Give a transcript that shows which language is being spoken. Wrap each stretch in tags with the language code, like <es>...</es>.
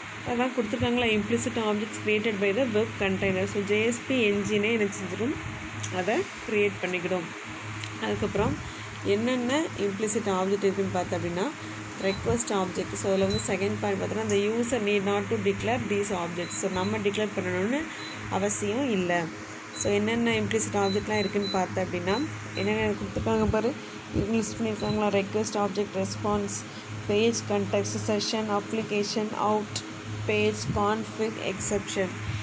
<ta>அதான் கொடுத்துருக்காங்களா,</ta> <en>Implicit objects created by the web container.</en> <ta>So JSP என்ஜினே என்ன செஞ்சிடும், அதை க்ரியேட் பண்ணிக்கிடும். அதுக்கப்புறம் என்னென்ன இம்ப்ளிசிட் ஆப்ஜெக்ட் இருக்குதுன்னு பார்த்தோம் அப்படின்னா, ரெக்வஸ்ட் ஆப்ஜெக்ட். ஸோ அதில் வந்து செகண்ட் பாயிண்ட் பார்த்தோன்னா,</ta> <en>the user need not to declare these objects.</en> <ta>So நம்ம டிக்ளேர் பண்ணணும்னு அவசியம் இல்லை. ஸோ என்னென்ன இம்ப்ளிசிட் ஆப்ஜெக்ட்லாம் இருக்குதுன்னு பார்த்தேன் அப்படின்னா, என்னென்ன கொடுத்துருக்காங்க பாரு, லிஸ்ட் பண்ணியிருக்காங்களா, request object, response, page, context, session, application, out, page, config, exception.</ta>